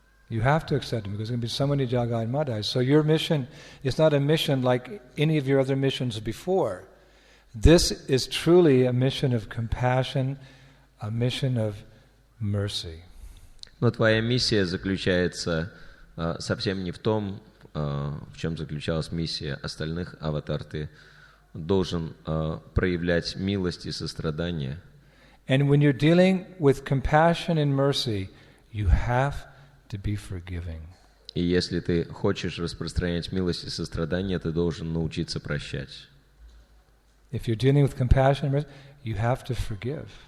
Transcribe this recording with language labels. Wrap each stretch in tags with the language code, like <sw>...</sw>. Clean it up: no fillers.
<en>You have to accept him, because there's going to be so many Jagai and Madhais. So your mission is not a mission like any of your other missions before. This is truly a mission of compassion, a mission of mercy.</en> <ru>Но твоя миссия заключается совсем не в том, в чем заключалась миссия остальных аватар. Ты должен проявлять милость и сострадание.</ru> <en>And when you're dealing with compassion and mercy, you have to be forgiving.</en> <ru>И если ты хочешь распространять милость и сострадание, ты должен научиться прощать.</ru> <en>If you're dealing with compassion, you have to forgive.</en>